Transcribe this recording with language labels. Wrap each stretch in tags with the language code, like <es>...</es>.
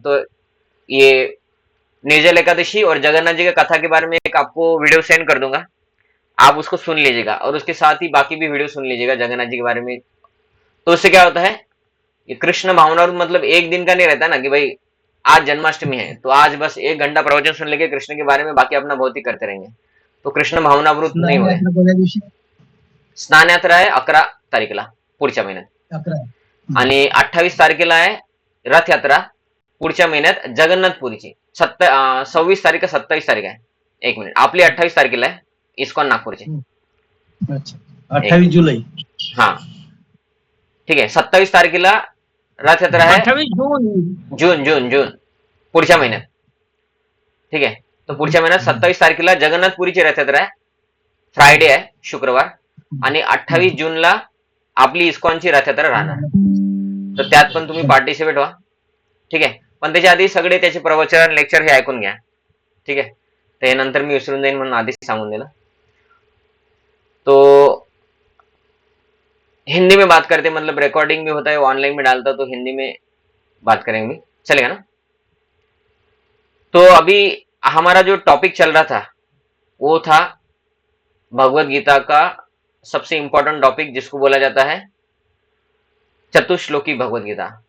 <hi>तो ये निर्जल एकादशी और जगन्नाथ जी का कथा के बारे में एक आपको वीडियो सेंड कर दूंगा, आप उसको सुन लीजिएगा, और उसके साथ ही बाकी भी वीडियो सुन लीजिएगा जगन्नाथ जी के बारे में। तो उससे क्या होता है, ये कृष्ण भावना, मतलब एक दिन का नहीं रहता ना कि भाई आज जन्माष्टमी है तो आज बस 1 घंटा प्रवचन सुन लेंगे कृष्ण के बारे में, बाकी अपना बहुत ही करते रहेंगे, तो</hi> <mr>कृष्ण भावनावृत नाही होय। स्नान यात्रा आहे 11 तारीखला पुढच्या महिन्यात, आणि 28 तारखेला आहे रथ यात्रा पुढच्या महिन्यात जगन्नाथपुरीची। 26 तारीख का 27 तारीख आहे, 1 मिनिट, आपली 28 तारखेला आहे इस्कॉन नागपूरची। अच्छा, 28 जुलै। हा ठीक आहे, 27 तारखेला रथ यात्रा आहे, 28 जून जून जून जून पुढच्या महिन्यात। ठीक आहे, तो पुढच्या महिन्यात 27 तारखेला जगन्नाथपुरीची रथ यात्रा आहे, फ्रायडे आहे, शुक्रवार। आणि 28 जूनला आपली इस्कॉनची रथ यात्रा राहणार, तर त्यात पण तुम्ही पार्टिसिपेट व्हा। ठीक आहे, पण त्याच्या आधी सगळे त्याचे प्रवचन लेक्चर हे ऐकून घ्या। ठीक आहे, ते नंतर मी विसरून जाईन म्हणून आधीच सांगून दिलं। तो</mr> <hi>हिंदी में बात करते, मतलब रिकॉर्डिंग भी होता है, ऑनलाइन में डालता तो हिंदी में बात करेंगे, चलेगा ना। तो अभी हमारा जो टॉपिक चल रहा था वो था भगवत गीता का सबसे इंपॉर्टेंट टॉपिक, जिसको बोला जाता है चतुश्लोकी भगवत गीता।</hi>